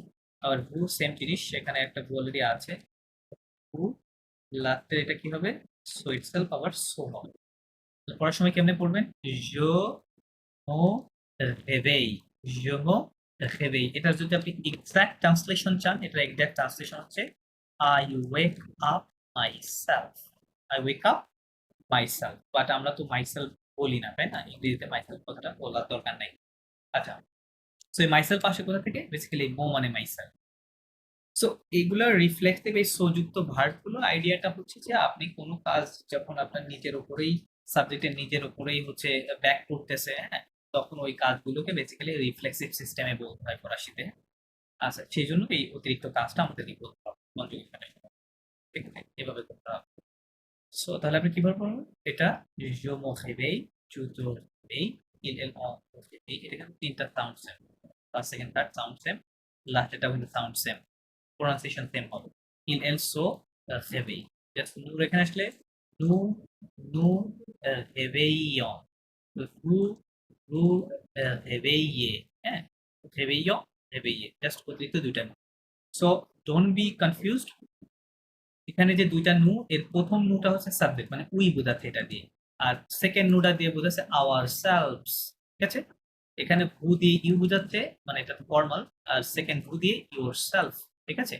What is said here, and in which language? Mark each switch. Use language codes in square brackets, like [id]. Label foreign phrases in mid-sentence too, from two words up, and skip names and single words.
[bn] আবার হু সেম জিনিস, সেখানে একটা ভু অলরেডি আছে, হু। লাস্টে এটা কি হবে? সো ইটসেলফ আবার সো হবে। পড়ার সময় কেমনে পড়বেন? [fr] je me réveille, je me réveille. [bn] এটার যদি আপনি [en] exact translation [bn] চান, এটার [en] exact translation [bn] হচ্ছে [en] I wake up myself, I wake up myself. [bn] বাট আমরা তো মাইসেলফ বলি না, তাই না? ইংরেজিতে মাইসেলফ কথাটা বলার দরকার নাই। আচ্ছা, সো এই মাইসেলফ আসে কোথা থেকে? বেসিক্যালি মো মানে মাইসেলফ। সো এইগুলোর রিফ্লেক্টিভ এই সোযুক্ত ভার্বগুলোর আইডিয়াটা হচ্ছে যে আপনি কোনো কাজ যখন আপনার নিজের উপরেই, সাবজেক্টের নিজের উপরেই হচ্ছে ব্যাক করতেছে, হ্যাঁ, তখন ওই কাজগুলোকে বেসিক্যালি [en] reflexive system [bn] বলতে হয় ফরাসিতে। আচ্ছা, সেই জন্য এই অতিরিক্ত কাজটা আমাদেরকে করতে হবে কনজুগেশনের সময়, ঠিক আছে? এভাবে করতে হবে। সো তাহলে আপনি কিভাবে করবেন এটা? [fr] je me réveille, tu te réveilles, il elle on se réveille। [bn] এটা কিন্তু তিনটা [en] sound same, first second third sound same, [bn] লাস্টেরটাও কিন্তু [en] sound same, pronunciation same [bn] হবে। [fr] il elle so réveille, [bn] জাস্ট নূর এখানে আসলে [fr] nous, nous réveillons, vous vous réveillez, [bn] হ্যাঁ, [fr] réveillons, réveillez, [bn] জাস্ট অতিরিক্ত দুইটা। [en] so don't be confused, [bn] এখানে যে দুইটা নু, এর প্রথম নুটা হচ্ছে সাবজেক্ট, মানে উই বোঝাচ্ছে এটা দিয়ে, আর সেকেন্ড নুটা দিয়ে বোঝাচ্ছে [en] our selves, [bn] ঠিক আছে। এখানে ভু দিয়ে ইউ বোঝাচ্ছে, মানে এটা ফর্মাল, আর সেকেন্ড ভু দিয়ে [en] your self, [bn] ঠিক আছে।